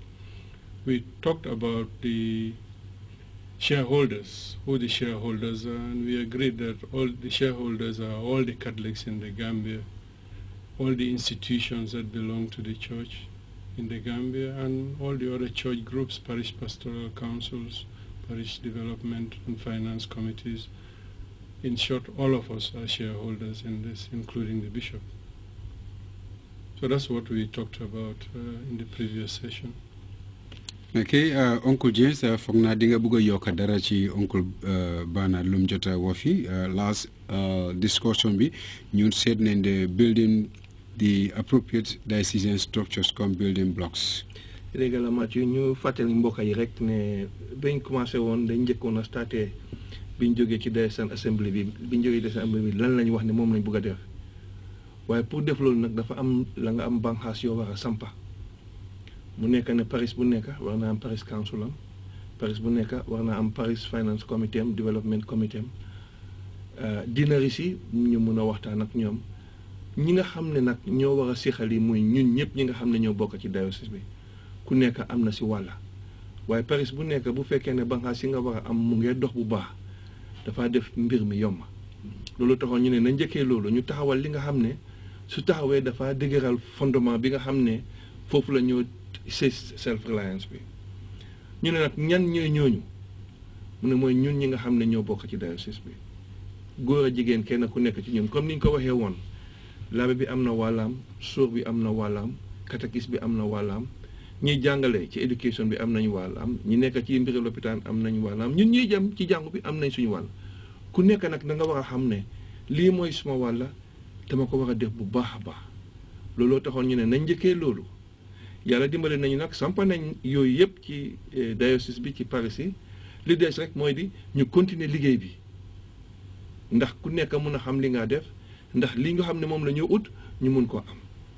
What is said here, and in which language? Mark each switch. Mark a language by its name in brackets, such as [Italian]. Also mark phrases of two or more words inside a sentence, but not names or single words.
[English] We talked about the shareholders, who the shareholders are, and we agreed that all the shareholders are all the Catholics in the Gambia, all the institutions that belong to the church in the Gambia, and all the other church groups, parish pastoral councils, parish development and finance committees. In short, all of us are shareholders in this, including the bishop. So that's what we talked about in the previous session. Okay, Uncle James, [Wolof] foog naa di nga bëgg a yokk dara ci Uncle Bana lum jota wafi [English] last discussion [Wolof] bi ñun seet nañ de [English] building the appropriate diocesan structures [Wolof] comme [English] building blocks. [Wolof] Règlement yi ñu fàttali mbokk yi rek ne bañ commencé woon dañ njëkkoon a starté biñ jógee ci [English] diocesan assembly [Wolof] bi biñ jógee [English] diocesan assembly [Wolof] bi lan lañ wax ne moom lañ bëgg a def waaye pour def loolu nag dafa am la nga am banqaas yoo war a sampa mu nekk ne parish bu nekk war na am [English] parish council [Wolof] am parish bu nekk war na am [English] parish finance committee [Wolof] am [English] development committee [Wolof] am dinari si ñu mun a waxtaan ak ñoom ñi nga xam ne nag ñoo war a sixal yi muy ñun ñëpp ñi nga xam ne ñoo bokk ci diocèse bi ku nekk am na si wàlla waaye parish bu nekk bu fekkee ne banqaas yi nga war a am mu ngee dox bu baax dafa def mbir mi yomb loolu taxoon ñu ne na njëkkee loolu ñu taxawal li nga xam ne su taxawee dafa dëgëral fondement bi nga xam ne foofu la ñoo self-reliance bi ñu ne nag ñan ñooy ñooñu mu ne mooy ñun ñi nga xam ne ñoo bokk ci diocèse bi góor a jigéen kenn ku nekk ci ñun comme ni ñu ko waxee woon laabe bi am na wàllaam sóor bi am na wàllaam catéchiste bi am na wàllaam ñiy jàngale ci éducation bi am nañu wàllaam ñi nekk ci mbiri lopitaan am nañu wàllaam ñun ñuy jëm ci jàngu bi am nañ suñu wàll ku nekk nag da nga war a xam ne lii mooy suma wàlla dama ko war a def bu baax a baax looloo taxoon ñu ne nañ njëkkee loolu yàlla dimbale nañu nag sampa nañ yooyu yëpp ci diocèse bi ci parish yi li des rek mooy di ñu continuer liggéey bi ndax ku nekk mun a xam li nga def ndax li nga xam ne moom la ñu ut ñu mun koo am.